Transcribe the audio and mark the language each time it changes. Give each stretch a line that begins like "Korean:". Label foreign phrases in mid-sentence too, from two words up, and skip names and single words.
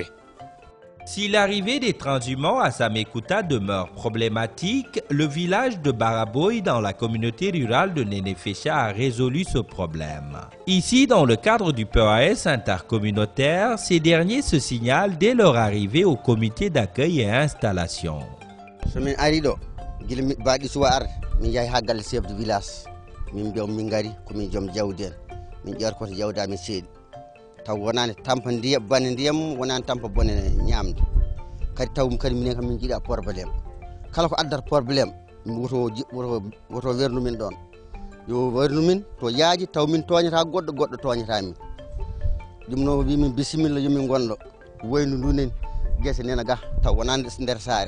French: Si l'arrivée des transhumants à Samekuta demeure problématique, le village de Baraboy dans la communauté rurale de Nénéfécha a résolu ce problème. Ici, dans le cadre du PAS intercommunautaire, ces derniers se signalent dès leur arrivée au comité d'accueil et installation.
Fula: min ƴorkoto jawdami seeɗi taw wonani tampa ndiyam bane ndiyam wonani tampa bone ñamde kadi taw kadi minen kam min jiiɗa probléme kala ko addata probléme woto wernu min ɗon yo wernu min to yaaji taw min toñata goɗɗo goɗɗo toñata min ɗum no wimin bisimilla yomin gonɗo woynu ndunen guese nena ga taw wonani nder saare